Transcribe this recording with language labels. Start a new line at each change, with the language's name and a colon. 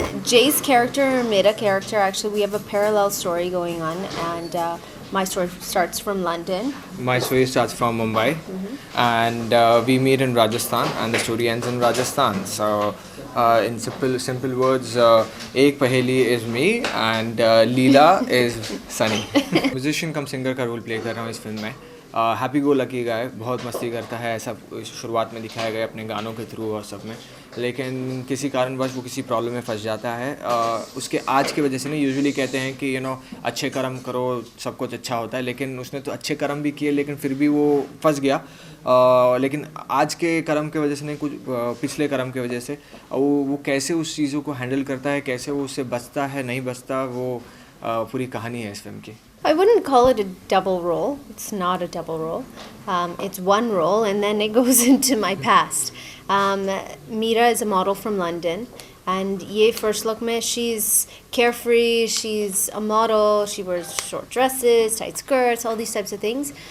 English: Jay's character and Mera character, actually, we have a parallel story going on, and my story starts from London. My story starts from Mumbai, and we meet in Rajasthan, and the story ends in Rajasthan. So, in simple words, Ek Paheli is me, and Leela is Sunny.
Hindi: Musician come singer का role play कर रहा हूँ इस film में.
English: happy go lucky guy,
Hindi: बहुत मस्ती करता है, ऐसा शुरुआत में दिखाया गया अपने गानों के थ्रू और सब में. लेकिन किसी कारणवश वो किसी प्रॉब्लम में फंस जाता है. उसके आज की वजह से ना यूजुअली कहते हैं कि अच्छे कर्म करो सब कुछ अच्छा होता है, लेकिन उसने तो अच्छे कर्म भी किए लेकिन फिर भी वो फंस गया. लेकिन आज के कर्म की वजह से नहीं, कुछ पिछले कर्म की वजह से वो कैसे उस चीज़ों को हैंडल करता है, कैसे वो उससे बचता है नहीं बचता, वो पूरी कहानी है इस फिल्म की.
English: I wouldn't call it a double role. It's not a double role. It's one role, and then it goes into my past. Meera is a model from London, and
Hindi: ye first look mein,
English: she's carefree, she's a model, she wears short dresses, tight skirts, all these types of things.